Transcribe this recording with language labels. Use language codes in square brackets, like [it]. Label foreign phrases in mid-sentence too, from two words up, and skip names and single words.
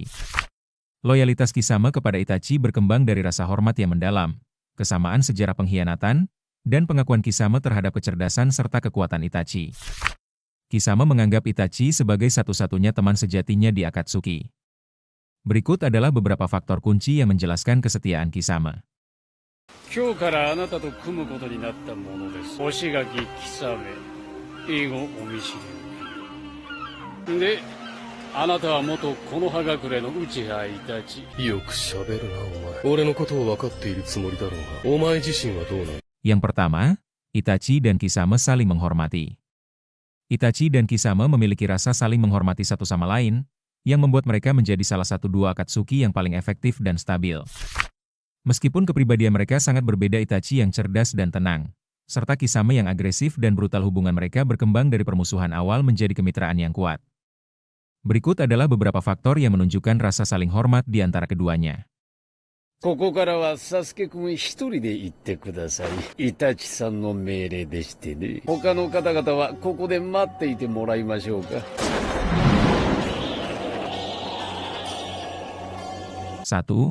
[id] Loyalitas Kisame kepada Itachi berkembang dari rasa hormat yang mendalam, kesamaan sejarah pengkhianatan, dan pengakuan Kisame terhadap kecerdasan serta kekuatan Itachi. Kisame menganggap Itachi sebagai satu-satunya teman sejatinya di Akatsuki. Berikut adalah beberapa faktor kunci yang menjelaskan kesetiaan Kisame. [ja] 今日からあなたと組むことになったものです。星垣久め、以後お見知りおきを。で、あなたは元木の葉隠れの内葉イタチ。よく喋るなお前。俺のことを分かっているつもりだろうが、お前自身はどうなの? [id] Yang pertama, Itachi dan Kisame saling menghormati. Itachi dan Kisame memiliki rasa saling menghormati satu sama lain, yang membuat mereka menjadi salah satu dua Akatsuki yang paling efektif dan stabil. Meskipun kepribadian mereka sangat berbeda, Itachi yang cerdas dan tenang, serta Kisame yang agresif dan brutal, hubungan mereka berkembang dari permusuhan awal menjadi kemitraan yang kuat. Berikut adalah beberapa faktor yang menunjukkan rasa saling hormat di antara keduanya. [ja] ここからはサスケ君一人で行ってください。イタチさんの命令でしてね。他の方々はここで待っていてもらいましょうか。 [id] 1.